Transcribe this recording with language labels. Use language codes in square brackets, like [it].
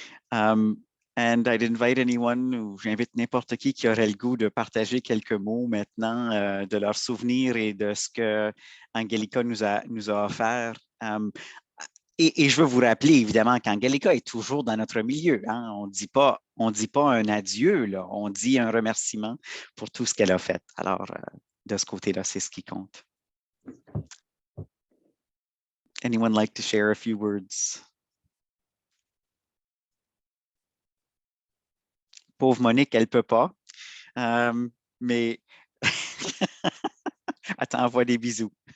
[en] And I'd invite anyone, [fr] ou j'invite n'importe qui aurait le goût de partager quelques mots maintenant de leurs souvenirs et de ce que Angelica nous a offert. Et je veux vous rappeler évidemment qu'Angelica est toujours dans notre milieu. Hein? On ne dit pas un adieu, là. On dit un remerciement pour tout ce qu'elle a fait. Alors, de ce côté-là, c'est ce qui compte. [en] Anyone like to share a few words? [fr] Pauvre Monique, elle ne peut pas. Mais elle t'envoie des bisous.